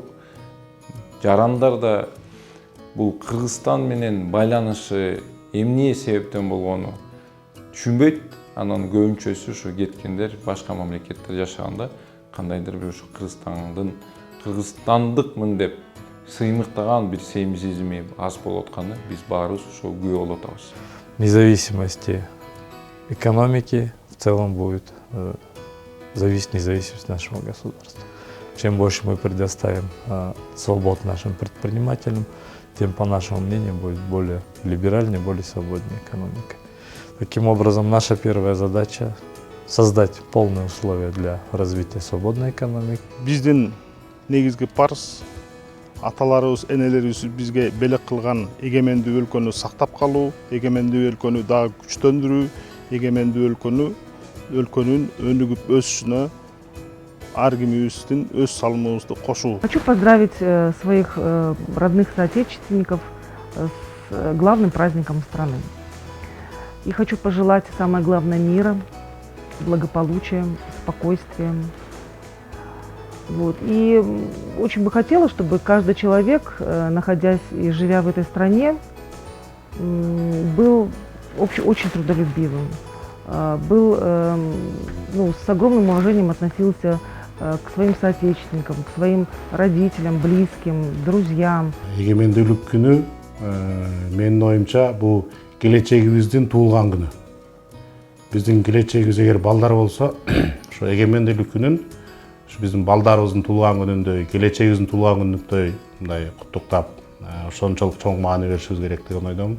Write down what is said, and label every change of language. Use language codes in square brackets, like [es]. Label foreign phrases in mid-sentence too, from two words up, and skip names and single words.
[ky] Жарандар да бул Кыргызстан менен байланышы эмне себептен болгону түшүнбөйт. Анан көбүнчөсү ушу кеткендер башка мамлекетте жашаганда кандайдыр бир ушу кыргызстандыкмын деп сыймыктаган бир сезими аз болуп атканы биз баарыбыз ошого күбө болуп атабыз. [ru] Независимости экономики в целом будет зависеть независимость нашего государства. Чем больше мы предоставим свобод нашим предпринимателям, тем, по нашему мнению, будет более либеральной, более свободной экономика. Таким образом, наша первая задача – создать полные условия для развития свободной экономики. [ky] Биздин негизги парыз аталарыбыз, энелерибиз бизге белек кылган эгемендүү өлкөнү сактап калуу, эгемендүү өлкөнү дагы күчтөндүрүү, эгемендүү өлкөнүн өнүгүп өсүшүнө ар кимибиздин өз салымыбызды кошуу. [ru] Хочу поздравить своих родных соотечественников с главным праздником страны. И хочу пожелать самое главное мира, благополучия, спокойствия. Вот. И очень бы хотела, чтобы каждый человек, находясь и живя в этой стране, был очень трудолюбивым, был, с огромным уважением относился к своим соотечественникам, к своим родителям, близким, друзьям. [ky] Эгемендүүлүк күнү менин оюмча бул келечегибиздин туулган күнү. Биздин келечегибиз эгер балдар болсо, ошо эгемендүүлүк күнүн биздин балдарыбыздын туулган күнүндөй, келечегибиздин туулган күнүндөй мындай куттуктап, ошончолук чоң маани беришибиз керек деген ойдомун.